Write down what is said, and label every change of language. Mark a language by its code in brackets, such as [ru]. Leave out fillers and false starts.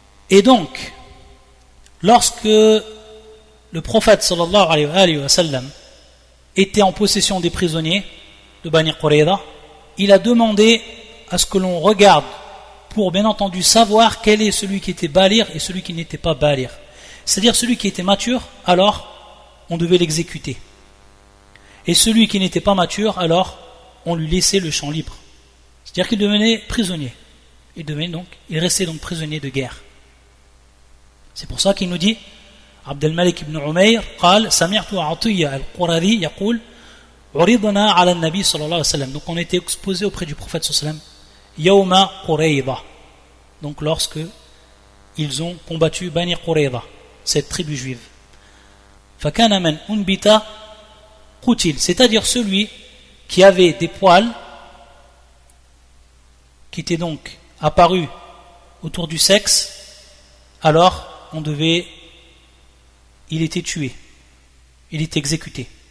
[fr] Et donc, lorsque le prophète sallallahu alayhi wa sallam était en possession des prisonniers de Bani Qurayza, il a demandé à ce que l'on regarde pour bien entendu savoir quel est celui qui était balir et celui qui n'était pas balir. C'est-à-dire celui qui était mature, alors on devait l'exécuter. Et celui qui n'était pas mature, alors on lui laissait le champ libre. C'est-à-dire qu'il devenait prisonnier. Il restait donc prisonnier de guerre. C'est pour ça qu'il nous dit, [ar] Abd al-Malik ibn Umayr قال سمعت عطية القرظي يقول عرضنا على النبي صلى الله عليه وسلم. [fr] Donc on était exposé auprès du prophète sallallahu alayhi wa sallam Yawma Qurayza, donc lorsque ils ont combattu Bani Qurayza, cette tribu juive. [ar] Fakana man unbita qutil, [fr] c'est-à-dire celui qui avait des poils qui étaient donc apparus autour du sexe, alors il était tué, il était exécuté.